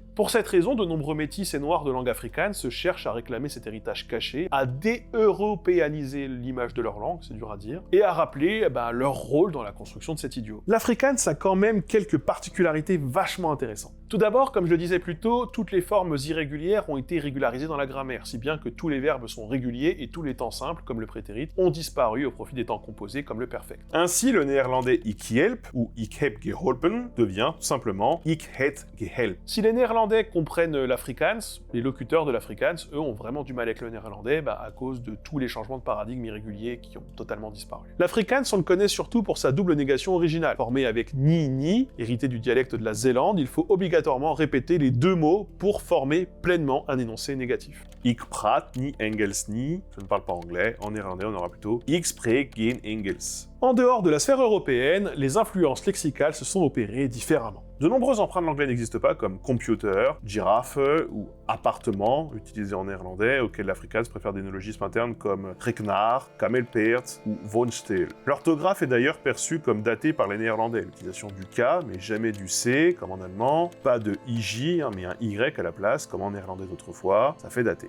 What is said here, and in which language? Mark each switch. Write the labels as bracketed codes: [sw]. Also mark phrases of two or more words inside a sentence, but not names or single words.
[fr] Pour cette raison, de nombreux métis et noirs de langue afrikaans se cherchent à réclamer cet héritage caché, à dé-européaniser l'image de leur langue, c'est dur à dire, et à rappeler leur rôle dans la construction de cet idiome. L'afrikaans a quand même quelques particularités vachement intéressantes. Tout d'abord, comme je le disais plus tôt, toutes les formes irrégulières ont été régularisées dans la grammaire, si bien que tous les verbes sont réguliers et tous les temps simples, comme le prétérit, ont disparu au profit des temps composés, comme le perfect. Ainsi, le néerlandais [nl] ik help, [fr] ou [nl] ik heb geholpen, [fr] devient tout simplement [af] ik het gehelpt. [fr] Si les néerlandais comprennent l'afrikaans, les locuteurs de l'afrikaans, eux, ont vraiment du mal avec le néerlandais, à cause de tous les changements de paradigme irréguliers qui ont totalement disparu. L'afrikaans, on le connaît surtout pour sa double négation originale. Formé avec ni, hérité du dialecte de la Zélande, il faut obligatoirement répéter les 2 mots pour former pleinement un énoncé négatif. [af] Ik praat niet Engels niet, [fr] je ne parle pas anglais, en néerlandais on aura plutôt [nl] ik spreek geen Engels. [fr] En dehors de la sphère européenne, les influences lexicales se sont opérées différemment. De nombreux emprunts de l'anglais n'existent pas, comme computer, girafe ou appartement, utilisés en néerlandais, auxquels l'afrikaans préfère des néologismes internes comme reknar, kamelpeert ou woonstil. L'orthographe est d'ailleurs perçue comme datée par les néerlandais, l'utilisation du K, mais jamais du C, comme en allemand, pas de IJ, mais un Y à la place, comme en néerlandais d'autrefois, ça fait dater.